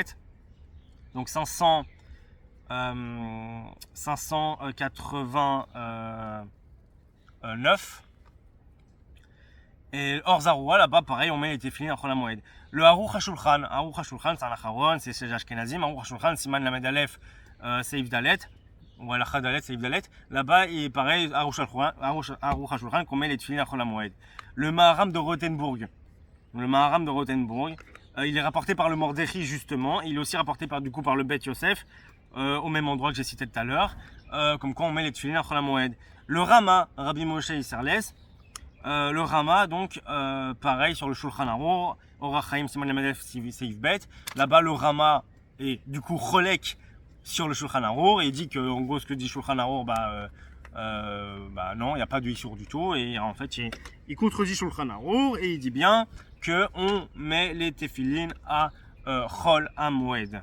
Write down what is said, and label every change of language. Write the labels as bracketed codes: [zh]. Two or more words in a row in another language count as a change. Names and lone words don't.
[fr] Donc 589. Et Or Zarua, là-bas, pareil, on met les tefillin à [he] חול המועד. [fr] Le Aruch HaShulchan, c'est un Acharon, c'est chez Ashkenazim. [he] Aruch HaShulchan, סימן למד אלף, סעיף דלת, ou הלכה דלת, סעיף דלת. [fr] Là-bas, il est pareil, Aruch HaShulchan, qu'on met les tefillin à [he] חול המועד. [fr] Le Maharam de Rothenburg, il est rapporté par le Mordechai, justement. Il est aussi rapporté par le Beit Yosef, au même endroit que j'ai cité tout à l'heure, comme quoi on met les tefillin à [he] חול המועד. [fr] Le Rama, Rabbi Moshe Isserles, le Rama, donc, pareil sur le Shulchan Aruch, Orach Chaim, [he] סימן למד אלף, סעיף בית. [fr] Là-bas, le Rama est du coup Cholek sur le Shulchan Aruch, et il dit que, en gros, ce que dit Shulchan Aruch, non, il n'y a pas de Issour du tout, et en fait, il contredit Shulchan Aruch, et il dit bien qu'on met les tefillin à [he] חול המועד.